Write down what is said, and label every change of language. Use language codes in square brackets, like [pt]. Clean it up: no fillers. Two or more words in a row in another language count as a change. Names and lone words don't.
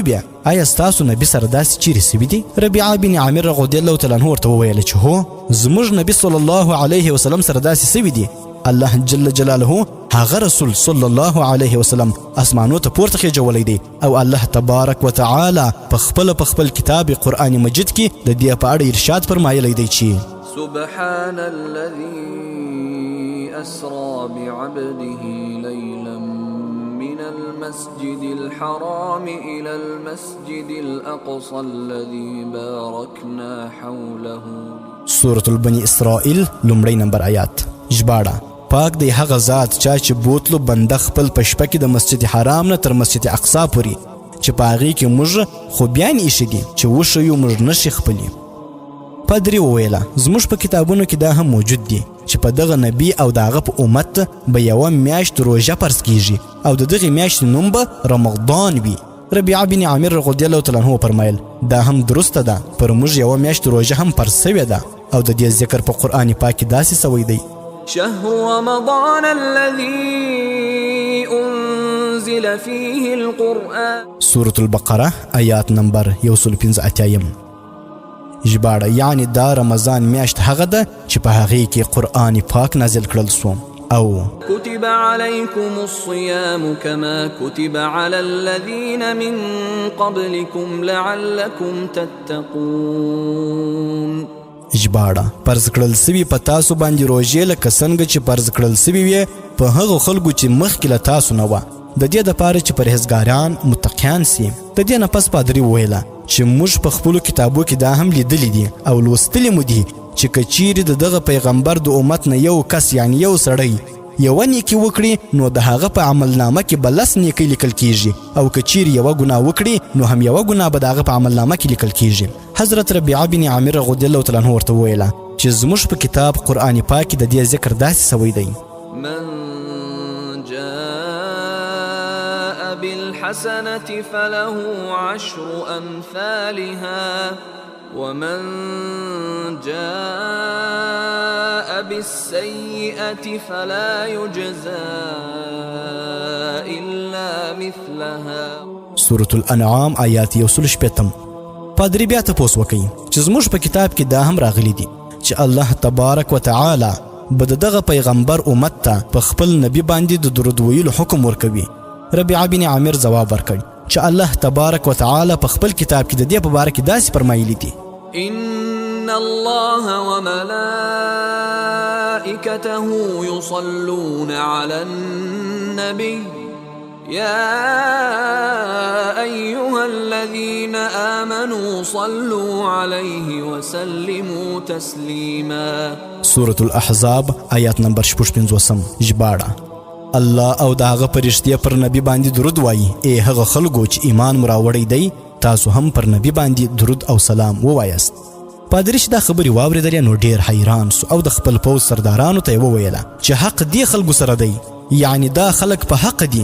[ps] بیا آیا ستاسو نبي سره داسې چیرې سوي دي؟ ربیعه بن عامر [ar] رضی الله تعالی عنه [ps] ورته وویله چې هو زموږ نبي [ar] صلی الله علیه وسلم [ps] سره داسې سوي دي. [ar] الله جل جلاله [ps] هغه رسول [ar] صلی الله علیه وسلم [ps] اسمانو ته پورته خیجولی دی او [ar] الله تبارک وتعالی [ps] په خپل کتاب قرآن مجید کې د دې په اړه ارشاد فرمایلی دی چې [ar] سبحان الذي أسرى بعبده ليلا من المسجد الحرام إلى المسجد الأقصى الذي باركنا حوله. [ps] سورة البني اسرائیل لومړی نمبر آیات. ژباړه: پاک دی هغه ذات چا چې بوتلو بنده خپل په شپه کې د مسجد حرام نه تر مسجد اقصا پورې چې په هغې کې موږ خوبیان ایښي دي چې وښیو موږ نښې خپلې. پادري وویله زموږ په کتابونو کې دا هم موجود دي چې په دغه نبي او د هغه په امت به یوه میاشت روژه فرض کیږي او د دغې میاشتې نوم به رمضان وي. ربیعه بن عامر [ar] رضی الله تعالی عنه [ps] فرمایل دا هم درسته ده، پر موږ یوه میاشت روژه هم فرض سوې ده او د دې ذکر په قرآن پاک کې داسې سوی دی: [ar] شهر رمضان الذي أنزل فيه القرآن. [ps] سورة البقره آیات نمبر 115. ژباړه: یعنی دا رمضان میاشت هغه ده چې په هغې کې قرآن پاک نازل کړل سو. او [ar] كتب عليكم الصيام كما كتب على الذين من قبلكم لعلكم تتقون. [ps] ژباړه: فرض کړل سوي په تاسو باندې روژې لکه څنګه چې فرض کړل سوي وې په هغو خلکو چې مخکې له تاسو نه وه، د دې دپاره چې پرهیزګاران متقیان سي. د دې نه پس پادري وویله چې موږ په خپلو کتابو کې دا هم لیدلی دي او لوستلی مو دي چې که چیرې د دغه پیغمبر د امت نه یو کس یعنی یو سړی یوه نیکي وکړي نو د هغه په عملنامه کې به 10 نیکۍ لیکل کیږي او که چیرې یوه ګناه وکړي نو هم یوه ګناه به د هغه په عملنامه کې لیکل کیږي. حضرت ربیعه بن عامر [ar] رضی الله تعالی عنه [ps] ورته وویله چې زموږ په کتاب قرآن پاک کې د دې ذکر داسې سوی دی: [ar] من جاء بالحسنة فله 10 أمثالها ومن جاء بالسيئة فلا يجزى إلا مثلها. [ps] سورة الانعام آیات 160. پادری بیا تپوس وکړي چې زموږ په کتاب کې دا هم راغلی دي چې [ar] الله تبارک وتعالی [ps] به د دغه پیغمبر امت ته په خپل نبی باندې د درود ویلو حکم ورکوي. ربیعه بن عامر ځواب ورکړ چې [ar] الله تبارک وتعالی [ps] په خپل کتاب کې د دې په باره کې داسې فرمایلی دي: [ar] إن الله وملائكته يصلون على النبي يا أيها الذين آمنوا صلوا عليه وسلموا تسليما. [ps] سورة الأحزاب آیات نمبر 55. ژباړه: الله او د هغه فرشتې پر نبی باندې درود وایي. ای هغه خلکو چې ایمان مو راوړی دی تاسو هم پر نبی باندې درود او سلام ووایاست. پادری چې دا خبرې واورېدلې نو ډېر حیران سو او د خپل پوځ سردارانو ته یې وویله چې حق دې خلکو سره دی، یعنی دا خلک په حق دي.